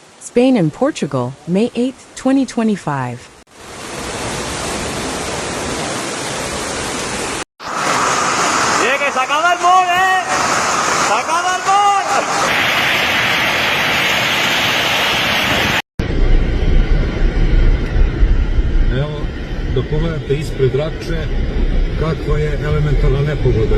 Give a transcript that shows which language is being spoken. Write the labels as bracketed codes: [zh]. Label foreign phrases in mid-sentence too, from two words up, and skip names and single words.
[en] Spain and Portugal, May 8, 2025. [es] ¡Tiene que sacar del mall, ¡Sacar del mall! [sr] Evo, da pogledate ispred Rače kakva je elementarna nepogoda.